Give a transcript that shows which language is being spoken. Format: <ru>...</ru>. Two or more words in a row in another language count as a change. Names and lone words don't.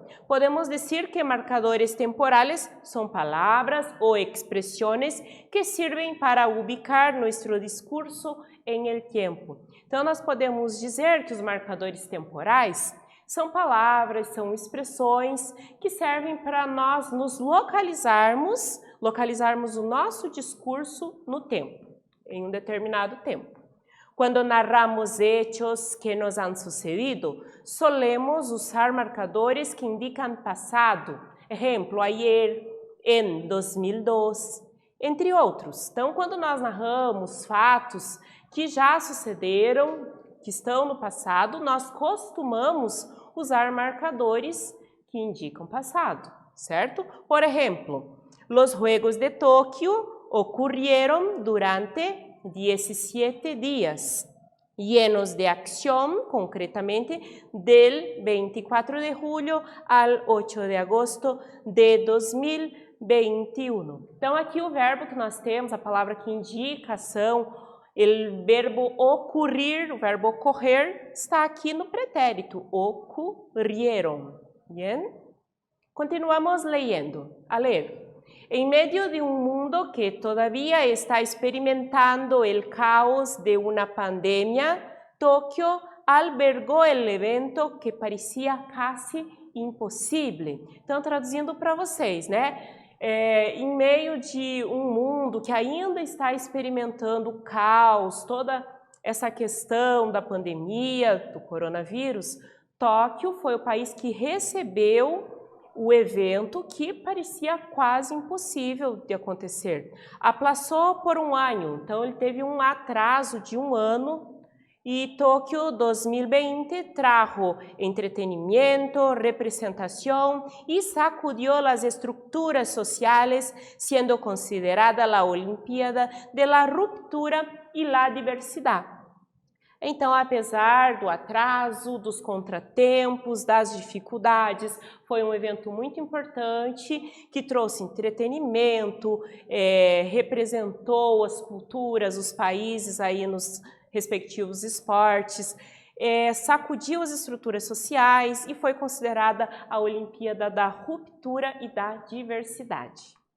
<pt>Podemos dizer que marcadores temporales são palavras ou expressões que servem para ubicar nosso discurso</pt> <es>em el tempo.</es> <pt>Então, nós podemos dizer que os marcadores temporais são palavras, são expressões que servem para nós nos localizarmos o nosso discurso no tempo, em um determinado tempo.</pt> <es>Quando narramos hechos que nos han sucedido, solemos usar marcadores</es> <pt>que indicam passado. Exemplo, ayer, em 2002, entre outros. Então, quando nós narramos fatos que já sucederam, que estão no passado, nós costumamos usar marcadores que indicam passado, certo? Por exemplo,</pt> <es>los Juegos de Tóquio ocorreram durante 17 días, llenos de acción, concretamente del 24 de julio al 8 de agosto de 2021.</es> <pt>Então, aqui o verbo que nós temos, a palavra que indica ação, o verbo ocorrer, o verbo ocorrer, está aqui no pretérito, ocorrieron.</pt> <es>Bien? Continuamos leyendo.</es> <pt>A ler.</pt> <es>En medio de un mundo que todavía está experimentando el caos de una pandemia, Tokio albergou el evento que parecia</es> <pt>quase impossível. Então, traduzindo para vocês, né? Em meio de um mundo que ainda está experimentando o caos, toda essa questão da pandemia, do coronavírus, Tóquio foi o país que recebeu o evento que parecia quase impossível de acontecer. Aplazou por um ano, então ele teve um atraso de um ano e</pt> <es>Tóquio 2020 trajo entretenimiento, representación y sacudió las estructuras sociales, siendo considerada la Olimpíada de la ruptura y la diversidad.</es> <pt>Então, apesar do atraso, dos contratempos, das dificuldades, foi um evento muito importante que trouxe entretenimento, representou as culturas, os países aí nos respectivos esportes, sacudiu as estruturas sociais e foi considerada a Olimpíada da Ruptura e da Diversidade.</pt>